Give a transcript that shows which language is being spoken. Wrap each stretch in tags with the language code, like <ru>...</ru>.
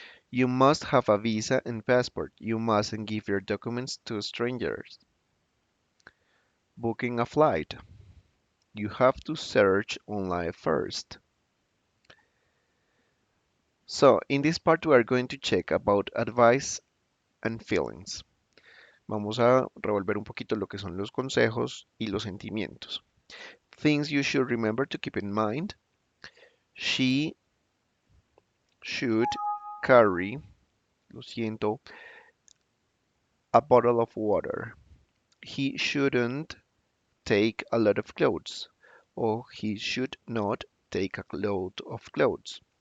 <en>You must have a visa and passport. You mustn't give your documents to strangers. Booking a flight. You have to search online first. So, in this part we are going to check about advice and feelings.</en> <es>Vamos a revolver un poquito lo que son los consejos y los sentimientos.</es> <en>Things you should remember to keep in mind. She should carry,</en> <es>lo siento,</es> <en>a bottle of water. He shouldn't take a lot of clothes, or he should not take a load of clothes.</en>